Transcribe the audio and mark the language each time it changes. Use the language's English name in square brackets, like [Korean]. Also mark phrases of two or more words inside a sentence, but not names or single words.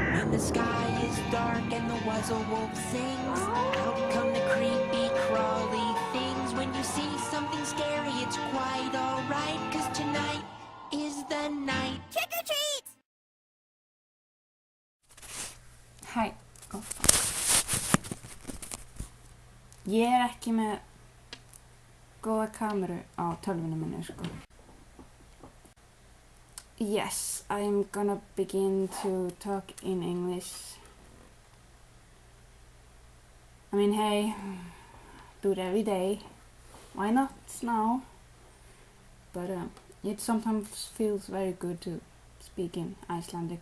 [English] the sky is dark and the wuzzle wolf sings, out come the creepy crawly things. When you see something scary, it's quite alright, 'cause tonight is the night. Trick or treat! Hei. Oh, fuck. [Icelandic] Ég ekki með góða kameru á tölvunum minni, sko. [English] Yes, I'm gonna begin to talk in English. I mean, hey, do it every day. Why not now? But it sometimes feels very good to speak in Icelandic.